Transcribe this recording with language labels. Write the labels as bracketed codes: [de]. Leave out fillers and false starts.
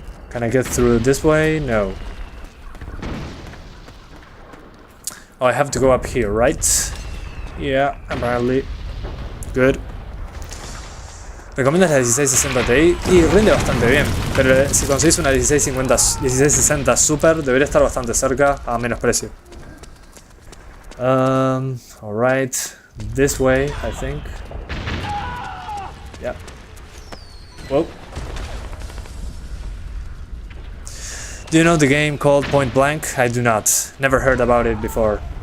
[en] Can I get through this way? No. Oh, I have to go up here, right? Yeah, apparently. Good. [es] recomiendas la 1660 Ti y rinde bastante bien, pero si conseguís una 1660 Super debería estar bastante cerca a menos precio. [en] Alright, this way, I think. Yeah. Whoa. Do you know the game called Point Blank? I do not. Never heard about it before.